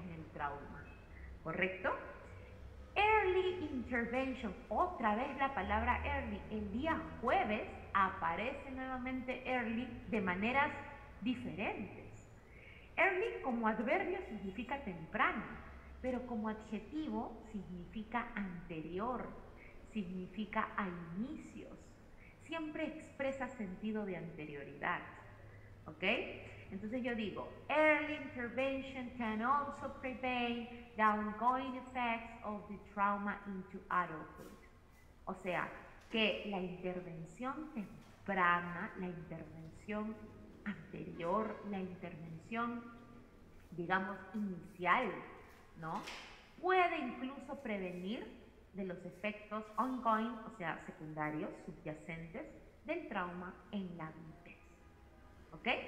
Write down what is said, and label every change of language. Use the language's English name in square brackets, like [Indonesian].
[Spanish] Con el trauma, ¿correcto? Early intervention, otra vez la palabra early, el día jueves aparece nuevamente early de maneras diferentes. Early como adverbio significa temprano, pero como adjetivo significa anterior, significa a inicios, siempre expresa sentido de anterioridad, ¿ok? Entonces yo digo, [English] early intervention can also prevent the ongoing effects of the trauma into adulthood. [Spanish] O sea, que la intervención temprana, la intervención anterior, la intervención, digamos, inicial, ¿no? Puede incluso prevenir de los efectos ongoing, o sea, secundarios, subyacentes, del trauma en la adultez. ¿Ok?